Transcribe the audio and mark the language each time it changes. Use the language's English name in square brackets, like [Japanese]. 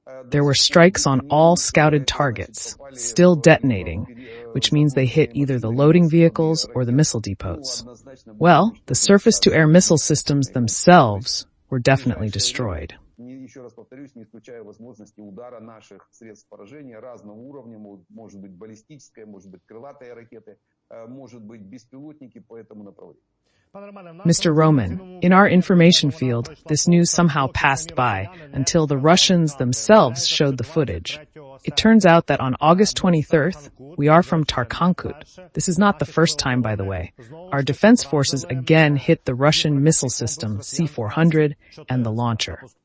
[English] There were strikes on all scouted targets, still detonating, which means they hit either the loading vehicles or the missile depots. Well, the surface-to-air missile systems themselves were definitely destroyed. [Russian] Еще раз повторюсь, не исключая возможности удара наших средств поражения разного уровня, может быть баллистическая, может быть крылатые ракеты, может быть беспилотники по этому направлению. [English] Mr. Roman, in our information field, this news somehow passed by until the Russians themselves showed the footage. It turns out that on August 23rd, we are from Tarkhankut. This is not the first time, by the way. Our defense forces again hit the Russian missile system C-400 and the launcher.